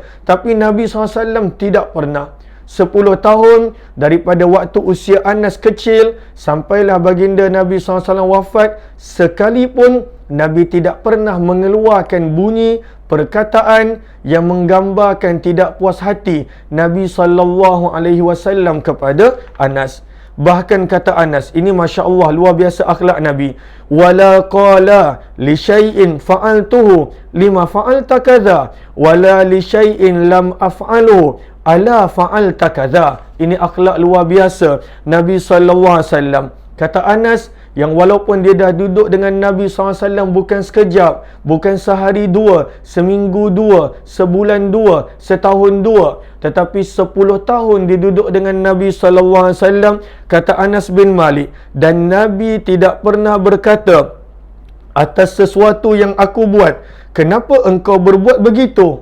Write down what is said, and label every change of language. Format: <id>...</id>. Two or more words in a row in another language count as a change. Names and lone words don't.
<ms>Tapi Nabi SAW tidak pernah. 10 tahun daripada waktu usia Anas kecil sampailah baginda Nabi SAW wafat, sekalipun Nabi tidak pernah mengeluarkan bunyi perkataan yang menggambarkan tidak puas hati Nabi SAW kepada Anas. Bahkan kata Anas, ini</ms> <ar>Masya Allah,</ar> <ms>luar biasa akhlak Nabi.</ms> <ar>ولا قال لي لشيء فعلته لم فعلت كذا ولا لشيء لم أفعله ألا فعلت كذا.</ar> <ms>Ini akhlak luar biasa Nabi SAW. Kata Anas, yang walaupun dia dah duduk dengan Nabi SAW bukan sekejap, bukan sehari dua, seminggu dua, sebulan dua, setahun dua, tetapi 10 tahun dia duduk dengan Nabi SAW, kata Anas bin Malik, dan Nabi tidak pernah berkata atas sesuatu yang aku buat, kenapa engkau berbuat begitu?</ms>